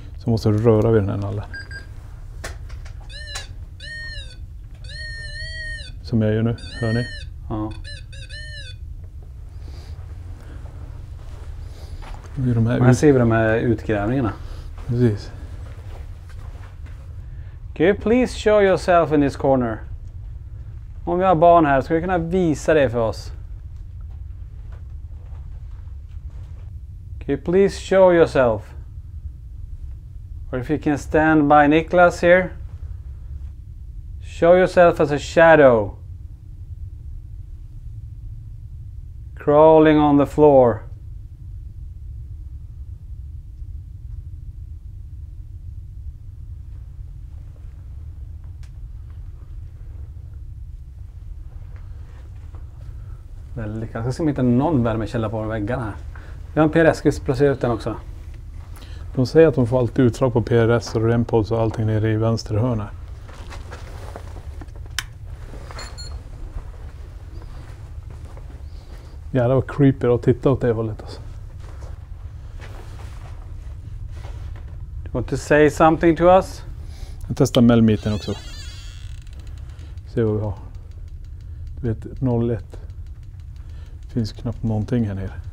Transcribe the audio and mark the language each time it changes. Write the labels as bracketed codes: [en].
[sv] Så måste du röra vid den här nallen. Som jag gör nu, hör ni? Ja. Här ser vi de här utgrävningarna. Precis. [en] Can you please show yourself in this corner? [sv] Om vi har barn här, ska du kunna visa det för oss? [en] Can you please show yourself? Or if you can stand by Niklas here. Show yourself as a shadow. Crawling on the floor. [sv] Väldigt, jag ska se om inte någon värmekälla på väggarna här. Vi har en PRS, ska vi placera ut den också? De säger att de får alltid utdrag på PRS och REM-pods och allting nere i vänster hörna. Ja, det var creepy att titta åt det hållet alltså. [en] You want to say something to us? [sv] Jag testar Melmeeten också. Se vad vi har. Du vet, 01. Det finns knappt någonting här nere.